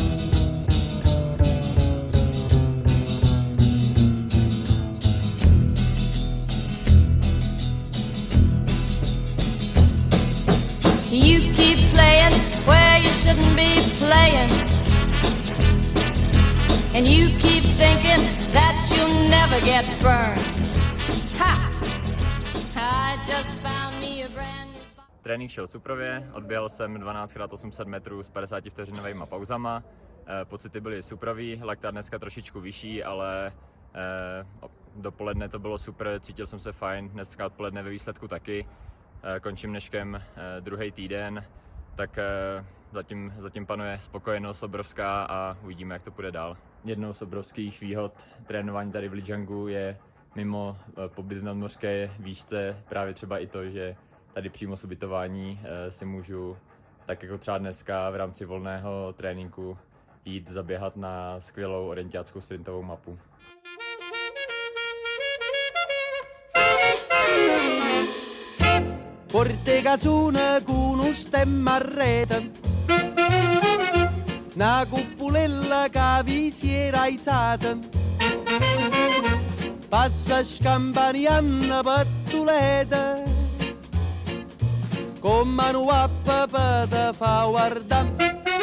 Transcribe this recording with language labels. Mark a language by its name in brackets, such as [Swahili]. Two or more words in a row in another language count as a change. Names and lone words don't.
[English] You keep playing where you shouldn't be playing, and you keep thinking that you'll never get burned. Ha! I just found me a brand new... [Czech] Trénink šel suprově, odběhl jsem 12x800 metrů s 50 vteřinovými pauzama. Pocity byly suprový, lakta dneska trošičku vyšší, ale dopoledne to bylo super, cítil jsem se fajn, dneska odpoledne ve výsledku taky. Končím dneškem druhý týden, tak zatím panuje spokojenost obrovská a uvidíme, jak to půjde dál. Jednou z obrovských výhod trénování tady v Lijiangu je mimo pobyt na mořské výšce právě třeba i to, že tady přímo z ubytování si můžu, tak jako třeba dneska v rámci volného tréninku, jít zaběhat na skvělou orientiáckou sprintovou mapu. [Neapolitan] Porte cazzone con un stemma a rete, una cupulella che vi si era aizzata, passa scampanianna pattuleta, con mano a papà te fa guardare.